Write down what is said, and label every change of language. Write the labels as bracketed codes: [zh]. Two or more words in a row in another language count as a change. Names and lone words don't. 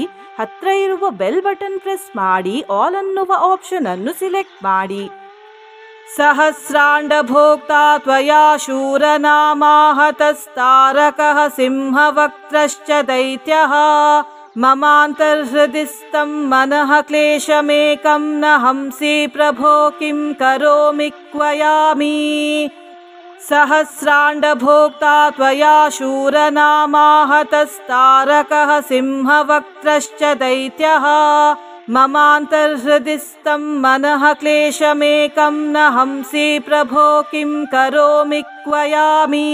[kn] ಹತ್ರ ಇರುವ [en] bell button press [kn] ಮಾಡಿ. ಆಲ್ ಅನ್ನುವ ಆಪ್ಷನ್ ಅನ್ನು ಸಿಲೆಕ್ಟ್ ಮಾಡಿ. [sa] ಸಹಸ್ರಾಂಡ ಭೋಕ್ತಾ ತ್ವಯಾ ಶೂರನಾಮಾಹತಸ್ತಾರಕಃ ಸಿಂಹವಕ್ತ್ರಶ್ಚ ದೈತ್ಯಃ ಮಮಾಂತರ್ಹೃದಿಸ್ಥಂ ಮನಃ ಕ್ಲೇಶಮೇಕಂ ನ ಹಂಸಿ ಪ್ರಭೋ ಕಿಂ ಕರೋಮಿ ಕ್ವಯಾಮಿ. ಸಹಸ್ರಾಂಡ ಭೋಕ್ತಾ ತ್ವಯಾ ಶೂರನಾಮಾಹತಸ್ತಾರಕಃ ಸಿಂಹವಕ್ತ್ರಶ್ಚ ದೈತ್ಯಃ ಮಮಾಂತರ್ಹೃದಿಸ್ಥಂ ಮನಃ ಕ್ಲೇಶಮೇಕಂ ನ ಹಂಸಿ ಪ್ರಭೋ ಕಿಂ ಕರೋಮಿ ಕ್ವಯಾಮಿ.